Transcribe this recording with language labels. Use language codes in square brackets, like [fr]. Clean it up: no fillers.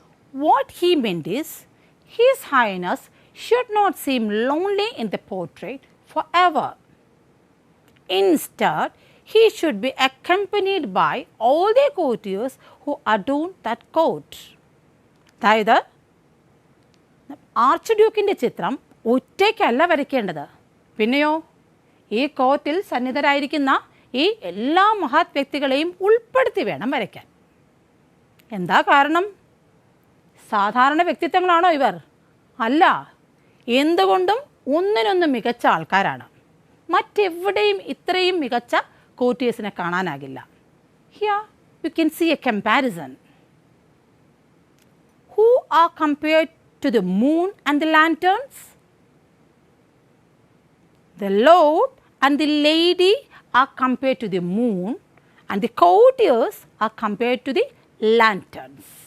[en] What he meant is, His Highness should not seem lonely in the portrait forever. Instead, he should be accompanied by all the courtiers who adorn that court. [ml] അതായത് arch ഡ്യൂക്കിൻ്റെ ചിത്രം ഒറ്റയ്ക്കല്ല വരയ്ക്കേണ്ടത്, പിന്നെയോ ഈ കോർട്ടിൽ സന്നിധരായിരിക്കുന്ന ഈ എല്ലാ മഹത് വ്യക്തികളെയും ഉൾപ്പെടുത്തി വേണം വരയ്ക്കാൻ. എന്താ കാരണം? സാധാരണ വ്യക്തിത്വങ്ങളാണോ ഇവർ? അല്ല, എന്തുകൊണ്ടും ഒന്നിനൊന്ന് മികച്ച ആൾക്കാരാണ്. മറ്റെവിടെയും ഇത്രയും മികച്ച കോർട്ടിയേഴ്സിനെ കാണാനാകില്ല. [en] Here you can see a comparison. Who are compared to the moon and the lanterns? The lord and the lady are compared to the moon and the courtiers are compared to the lanterns.